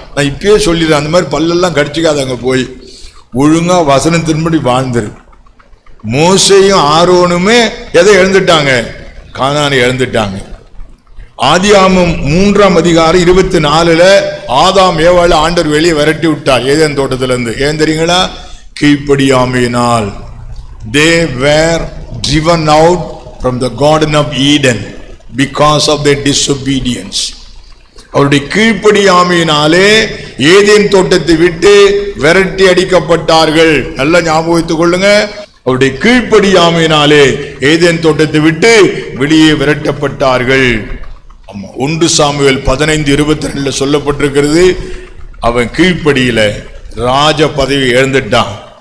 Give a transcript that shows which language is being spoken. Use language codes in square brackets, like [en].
[ta] நான் இப்பயே சொல்லிடுறேன், அந்த மாதிரி பல்லெல்லாம் கடிச்சுக்காத. அங்கே போய் ஒழுங்கா வசனத்தின்படி வாழ்ந்துரு. மோசேயும் ஆரோனுமே எதை எழுந்துட்டாங்க? கானானை எழுந்துட்டாங்க. ஆதியாகமம் 3ஆம் அதிகாரம் 24 ஆதாம் ஏவாளை ஆண்டவர் வெளியே விரட்டி விட்டார் ஏதேன் தோட்டத்திலிருந்து. ஏன் தெரியுங்களா? கீழ்ப்படியாமையினால். [en] They were driven out from the Garden of Eden because of their disobedience. [ta] அவருடைய கீழ்ப்படியாமையினாலே ஏதேன் தோட்டத்தை விட்டு விரட்டி அடிக்கப்பட்டார்கள். நல்லா ஞாபகம் வைத்துக் கொள்ளுங்க. அவருடைய கீழ்ப்படியாமையினாலே ஏதேன் தோட்டத்தை விட்டு வெளியே விரட்டப்பட்டார்கள். 1 சாமுவேல் 15:22 சொல்லப்பட்டிருக்கிறது, அவன் கீழ்ப்படியில ராஜ பதவி இழந்துட்டான்.